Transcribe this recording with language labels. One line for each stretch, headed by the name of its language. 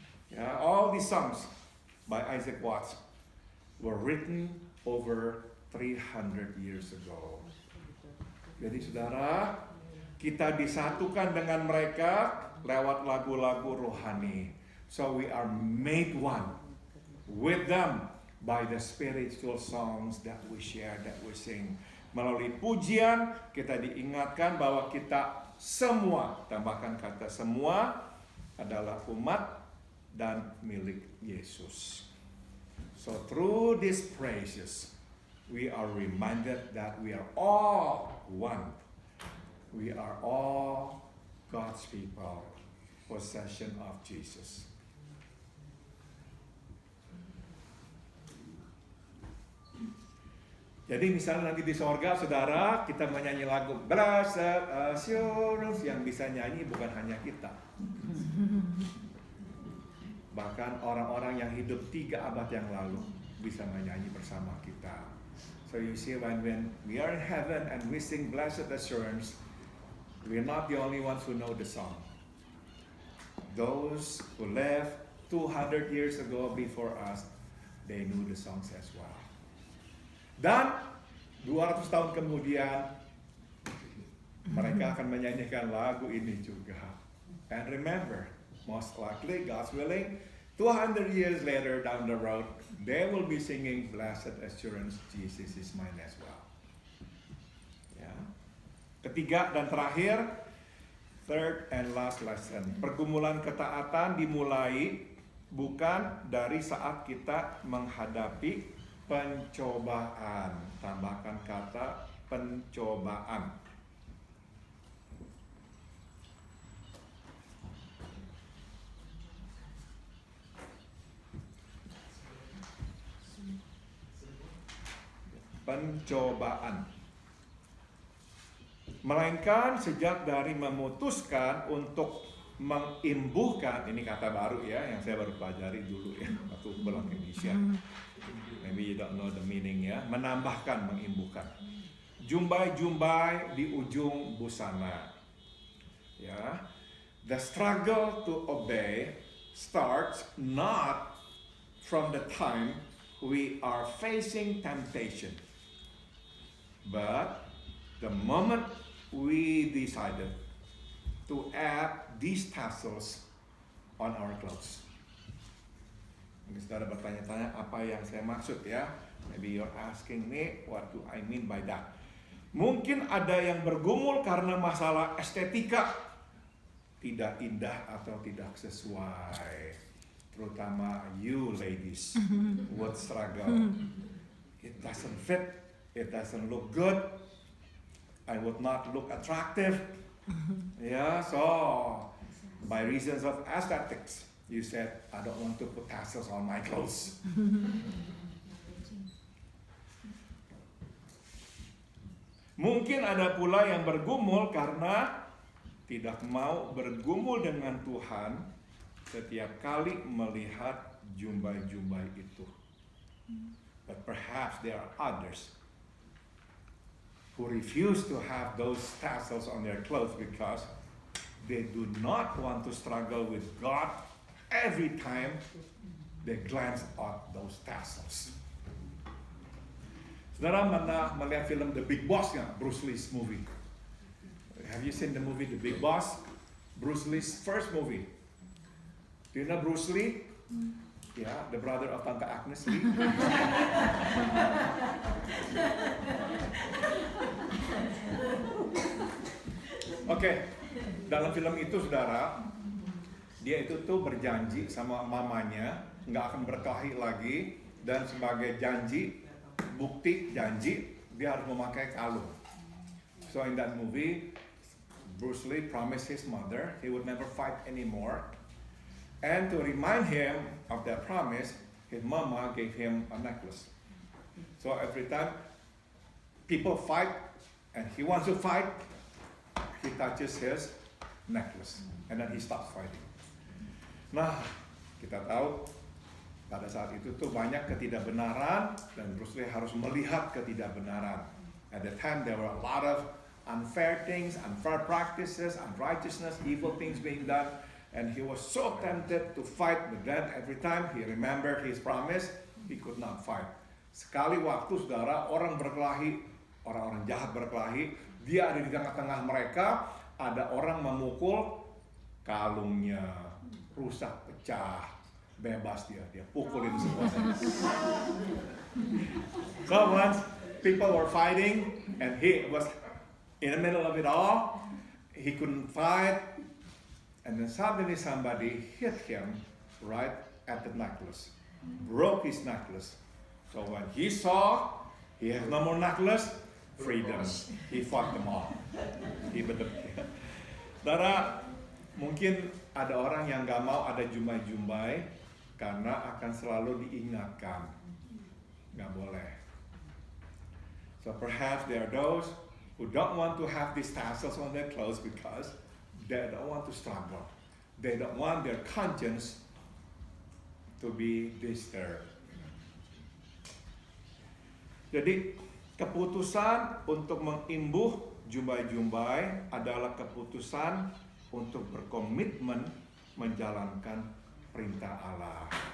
English: Yeah, all these songs by Isaac Watts were written over 300 years ago.
Indonesian: Jadi saudara, Kita disatukan dengan mereka lewat lagu-lagu rohani.
English: So we are made one with them by the spiritual songs that we share, that we sing.
Indonesian: Melalui pujian kita diingatkan bahwa kita semua, tambahkan kata semua, adalah umat dan milik Yesus.
English: So through these praises, we are reminded that we are all one. We are all God's people, possession of Jesus.
Indonesian: Jadi misalnya nanti di sorga, saudara, kita menyanyi lagu Blessed Assurance, yang bisa nyanyi bukan hanya kita. Bahkan orang-orang yang hidup 3 abad yang lalu bisa menyanyi bersama kita.
English: So you see, when we are in heaven and we sing Blessed Assurance, we're not the only ones who know the song. Those who lived 200 years ago before us, they knew the songs as well.
Indonesian: Dan 200 tahun kemudian mereka akan menyanyikan lagu ini juga.
English: And remember, most likely, God's willing, 200 years later down the road, they will be singing Blessed Assurance, Jesus is mine as well.
Indonesian: Ya. Ketiga dan terakhir,
English: third and last lesson.
Indonesian: Pergumulan ketaatan dimulai bukan dari saat kita menghadapi pencobaan. Tambahkan kata pencobaan. Pencobaan. Melainkan sejak dari memutuskan untuk mengimbuhkan, ini kata baru ya, yang saya baru pelajari dulu ya waktu pulang ke Indonesia.
English: Maybe you don't know the meaning
Indonesian: ya. Menambahkan, mengimbuhkan. Jumbai-jumbai di ujung busana. Ya.
English: The struggle to obey starts not from the time we are facing temptation, but the moment we decided to add these tassels on our clothes.
Indonesian: Mungkin saudara bertanya-tanya apa yang saya maksud ya.
English: Maybe you're asking me, what do I mean by that?
Indonesian: Mungkin ada yang bergumul karena masalah estetika, tidak indah atau tidak sesuai. Terutama
English: you ladies would struggle. It doesn't fit, it doesn't look good, I would not look attractive. Yeah, so by reasons of aesthetics, you said, I don't want to put tassels on my clothes.
Indonesian: Mungkin ada pula yang bergumul karena tidak mau bergumul dengan Tuhan setiap kali melihat jumbai-jumbai itu.
English: But perhaps there are others who refuse to have those tassels on their clothes because they do not want to struggle with God every time they glance at those tassels.
Indonesian: Saudara pernah melihat film The Big Boss nggak? Bruce Lee's movie.
English: Have you seen the movie The Big Boss? Bruce Lee's first movie. Do you know Bruce Lee? Yeah, the brother of Tante Agnes Lee.
Indonesian: Oke, dalam film itu saudara, dia itu tuh berjanji sama mamanya nggak akan berkelahi lagi, dan sebagai janji, bukti janji, dia harus memakai kalung.
English: So in that movie, Bruce Lee promised his mother he would never fight anymore, and to remind him of that promise, his mama gave him a necklace. So every time people fight and he wants to fight, he touches his necklace and then he stops fighting.
Indonesian: Nah, kita tahu pada saat itu tuh banyak ketidakbenaran dan Bruce Lee harus melihat ketidakbenaran.
English: At the time there were a lot of unfair things, unfair practices, unrighteousness, evil things being done, and he was so tempted to fight, but then every time he remembered his promise, he could not fight.
Indonesian: Sekali waktu saudara, orang berkelahi, orang-orang jahat berkelahi, dia ada di tengah-tengah mereka, ada orang memukul, kalungnya rusak, pecah, bebas dia pukulin semua.
English: So once people were fighting and he was in the middle of it all, he couldn't fight, and then suddenly somebody hit him right at the necklace, broke his necklace. So when he saw he has no more necklace, freedom, he fought them all.
Indonesian: He Saudara, mungkin ada orang yang gak mau ada jumbai-jumbai karena akan selalu diingatkan, gak boleh.
English: So perhaps there are those who don't want to have these tassels on their clothes because they don't want to struggle. They don't want their conscience to be disturbed.
Indonesian: Jadi keputusan untuk mengimbuh jumbai-jumbai adalah keputusan untuk berkomitmen menjalankan perintah Allah.